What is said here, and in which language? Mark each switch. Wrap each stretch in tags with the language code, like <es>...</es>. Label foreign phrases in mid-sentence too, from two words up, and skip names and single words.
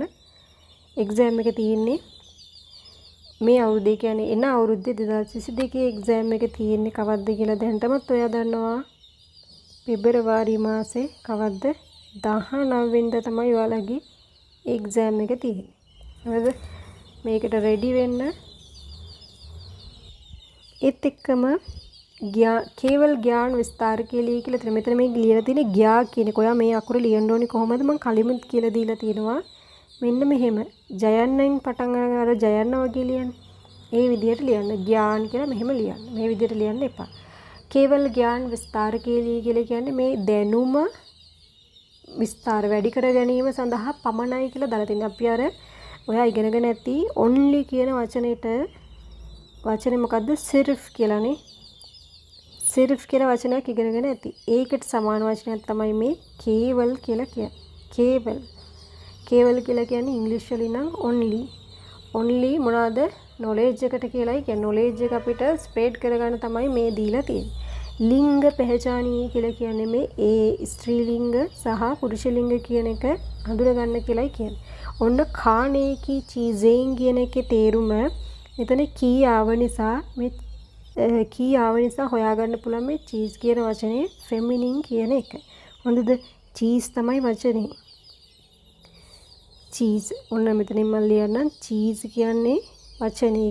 <si>එක්සෑම් එක තියෙන්නේ මේ අවුරුද්දේ කියන්නේ එන අවුරුද්දේ 2022 එක්සෑම් එක තියෙන්නේ කවද්ද කියලා දැනටමත් ඔයා දන්නවා. පෙබරවාරි මාසේ කවද්ද? 19 වෙනිදා තමයි ඔයාලගේ එක්සෑම් එක තියෙන්නේ. හරිද? මේකට රෙඩි වෙන්න. ඒත් එක්කම</si> <hi>केवल ज्ञान विस्तार के लिए</hi> <si>කියලා තියෙන. මෙතන මේ ලියලා තියෙන ග්‍යා කියන එක. ඔයා මේ අකුර ලියන්න ඕනේ කොහොමද? මම කලිමුත් කියලා දීලා තියෙනවා. මෙන්න මෙහෙම. ජයන්නෙන් පටන් ගන්න අර ජයන්න වගේ ලියන්න. ඒ විදිහට ලියන්න. ज्ञान කියලා මෙහෙම ලියන්න. මේ විදිහට ලියන්න එපා.</si> <hi>केवल ज्ञान विस्तार के लिए</hi> <si>කියලා කියන්නේ මේ දැනුම විස්තර වැඩි කර ගැනීම සඳහා පමණයි කියලා දාලා තියෙනවා. අපි අර ඔයා ඉගෙනගෙන ඇති only කියන වචනේ මොකද්ද? සිර්ෆ් කියලානේ. සිර්ෆ් කියලා වචනයක් ඉගෙනගෙන ඇති. ඒකට සමාන වචනයක් තමයි මේ කේවල් කියලා කියන්නේ. කේවල් කියලා කියන්නේ ඉංග්‍රීසි වලින් නම් only. only මොනවාද? knowledge එකට කියලායි කියන්නේ. knowledge එක අපිට ස්ප්‍රෙඩ් කරගන්න තමයි මේ දීලා තියෙන්නේ. ලිංග පහචානීය කියලා කියන්නේ මේ ඒ ස්ත්‍රී ලිංග සහ පුරුෂ ලිංග කියන එක හඳුනගන්න කියලායි කියන්නේ. ඔන්න</si> <hi>खाने की चीजें</hi> <si>කියන එකේ තේරුම මෙතන කී ආව නිසා මේ කී ආව නිසා හොයාගන්න පුළුවන් මේ චීස් කියන වචනේ ෆෙමිනින් කියන එක. හොඳද? චීස් තමයි වචනේ. චීස්. ඔන්න මෙතනින් මම ලියන්නම්. චීස් කියන්නේ වචනේ.</si>